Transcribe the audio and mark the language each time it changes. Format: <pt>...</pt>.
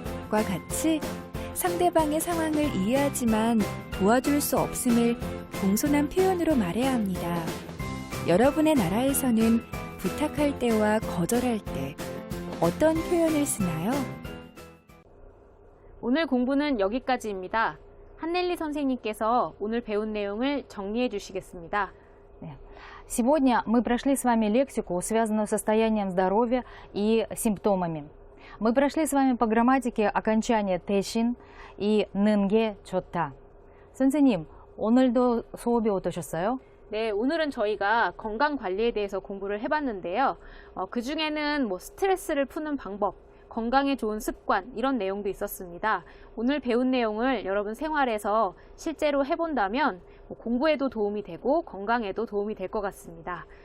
<ko>과 같이 상대방의 상황을 이해하지만 도와줄 수 없음을 공손한 표현으로 말해야 합니다. 여러분의 나라에서는 부탁할 때와 거절할 때 어떤 표현을 쓰나요? 오늘 공부는 여기까지입니다. 한넬리 선생님께서 오늘 배운 내용을 정리해 주시겠습니다.</ko> <ru>Сегодня мы прошли с вами лексику, связанную с состоянием здоровья и симптомами. Мы прошли с вами по грамматике окончания 대신 и 는게 좋다.</ru> <ko>선생님, 오늘도 수업이 어떠셨어요? 네, 오늘은 저희가 건강 관리에 대해서 공부를 해봤는데요. 그 중에는 뭐 스트레스를 푸는 방법, 건강에 좋은 습관 이런 내용도 있었습니다. 오늘 배운 내용을 여러분 생활에서 실제로 해본다면 공부에도 도움이 되고 건강에도 도움이 될 것 같습니다.</ko>